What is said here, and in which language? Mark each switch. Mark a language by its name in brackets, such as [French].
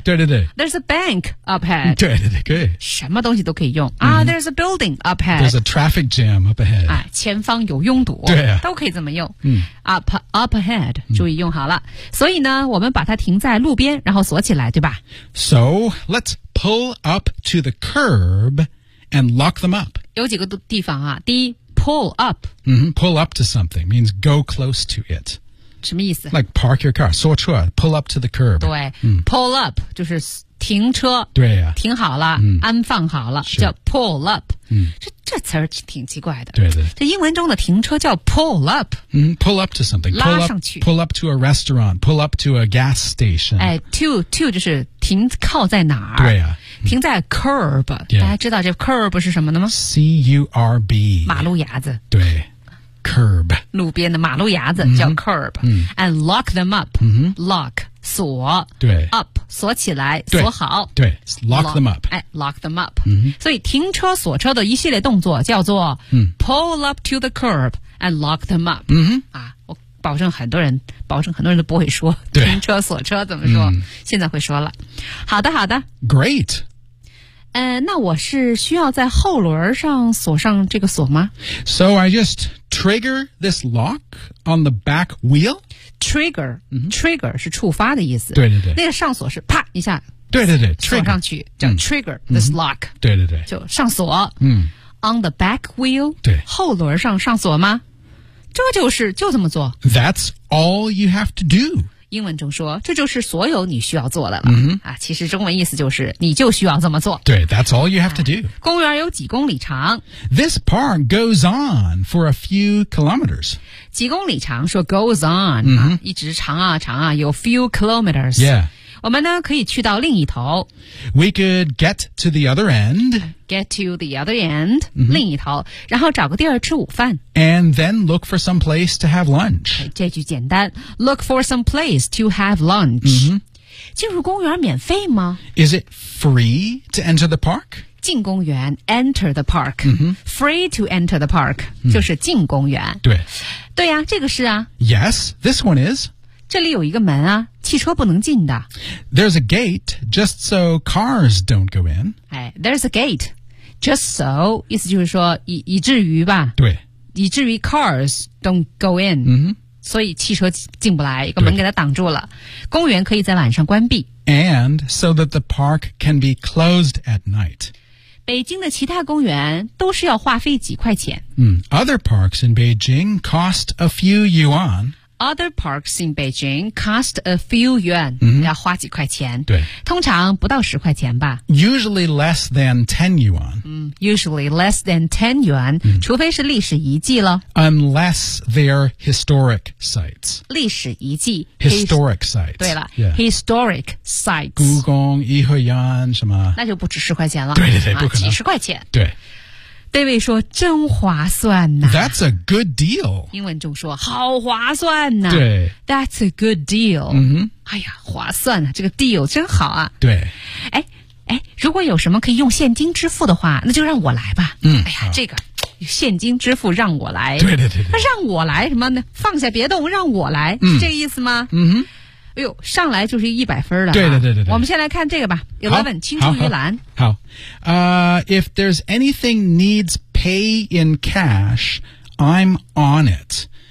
[Chinese] 对对对。 [English] There's a bank up ahead. [Chinese] 对对对，可以。什么东西都可以用啊、mm-hmm. ！ [English] There's a building up ahead. [Chinese] There's a traffic jam up ahead. 啊，前方有拥堵。对、啊、都可以这么用。嗯、 [English] up ahead， [Chinese] 注意用好了、嗯。所以呢，我们把它停在路边，然后锁起来，对吧 [English] ？So let's pull up to the curb and lock them up. [Chinese] 有几个地方啊？第一 ，pull up. [English] 嗯、mm-hmm, ，pull up to something means go close to it. [Chinese] 什么意思 [English] Like park your car 锁车 Pull up to the curb [Chinese] 对、嗯、Pull up 就是停车对啊停好了、嗯、安放好了叫 pull up、嗯、这词儿挺奇怪的对对这英文中的停车叫 pull up、 [English] 嗯、Pull up to something [Chinese] 拉上去 [English] Pull up to a restaurant Pull up to a gas station、 [Chinese] 哎、To 就是停靠在哪儿对啊停在 curb、嗯、大家知道这 curb 是什么的吗 [English] C-U-R-B [Chinese] 马路牙子 [English] 对Curb. [Chinese] 路边的马路牙子叫 curb.、 Mm-hmm. [English] And lock them up.、 Mm-hmm. Lock, 锁 [Chinese] 对 up, 锁起来锁好。 [English] 对 lock them up. 哎 lock them up.、 Mm-hmm. [Chinese] 所以停车锁车的一系列动作叫做、 mm-hmm. [English] pull up to the curb and lock them up.、 Mm-hmm. [Chinese] 啊、我保证很多人保证很多人都不会说对停车锁车怎么说、mm-hmm. 现在会说了。好的好的。 [English] Great. [Chinese] 那我是需要在后轮上锁上这个锁吗 [English] ?So I just trigger this lock on the back wheel? Trigger,、 mm-hmm. [Chinese] trigger 是触发的意思。对对对。那个上锁是啪一下。对对对。锁上去叫 [English] trigger this lock.、 [Chinese] 嗯、对对对。就上锁。嗯。 [English] On the back wheel? [Chinese] 对。后轮上上锁吗这就是就这么做。 [English] That's all you have to do. [Chinese] 英文中说这就是所有你需要做的了、 mm-hmm. 啊、其实中文意思就是你就需要这么做 [English] 对 That's all you have to do、 [Chinese] 啊、公园有几公里长 [English] This park goes on for a few kilometers [Chinese] 几公里长说 goes on、 mm-hmm. 啊、一直长啊长啊有 few kilometers、 [English] yeah. [Chinese] 我们呢可以去到另一头 [English] We could get to the other end Get to the other end、 mm-hmm. [Chinese] 另一头然后找个地儿吃午饭 [English] And then look for some place to have lunch [Chinese] 这句简单 [English] Look for some place to have lunch、 mm-hmm. [Chinese] 进入公园免费吗 [English] Is it free to enter the park? [Chinese] 进公园 enter the park、 mm-hmm. [English] Free to enter the park、mm-hmm. [Chinese] 就是进公园对对呀、啊、这个是啊 [English] Yes, this one is [Chinese] 这里有一个门啊汽车不能进的 [English] There's a gate just so cars don't go in、哎、There's a gate just so [Chinese] 意思就是说 以至于吧对以至于 [English] cars don't go in、 mm-hmm. [Chinese] 所以汽车进不来一个门给它挡住了公园可以在晚上关闭 [English] And so that the park can be closed at night [Chinese] 北京的其他公园都是要花费几块钱、 [English] mm. Other parks in Beijing cost a few yuan Other parks in Beijing cost a few yuan,、 mm-hmm. [Chinese] 要花几块钱。对。通常不到十块钱吧。 [English] Usually less than 10 yuan.、嗯、usually less than 10 yuan,、嗯、 [Chinese] 除非是历史遗迹了。 [English] Unless they're historic sites. [Chinese] 历史遗迹。 [English] Historic sites. [Chinese] 对了、 yeah. [English] ,historic sites. [Chinese] 故宫、颐和园什么。那就不止十块钱了。对对对、啊、不可能。几十块钱。对。 David 说真划算呐、啊、 [English] That's a good deal [Chinese] 英文中说好划算呐、啊、对 [English] That's a good deal、 mm-hmm. [Chinese] 哎呀划算啊这个 deal 真好啊对哎哎如果有什么可以用现金支付的话那就让我来吧嗯哎呀这个现金支付让我来对对 对那让我来什么呢放下别动让我来、嗯、是这个意思吗嗯哼哎呦上来就是一百分了、啊、对对对 对我们先来看这个吧 11 青出于蓝 [English] 好if there's anything needs pay in cash, I'm on it.